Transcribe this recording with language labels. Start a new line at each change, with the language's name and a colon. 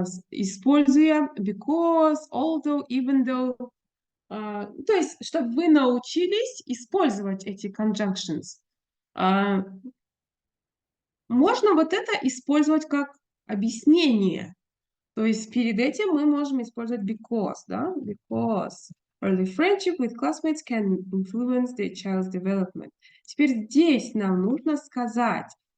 Russian: Используя because, although, even though. То есть, чтобы вы научились использовать эти conjunctions. Можно вот это использовать как объяснение. То есть перед этим мы можем использовать because, да?
English: Because early friendship with classmates can influence the child's development.
Russian: Теперь здесь нам нужно сказать,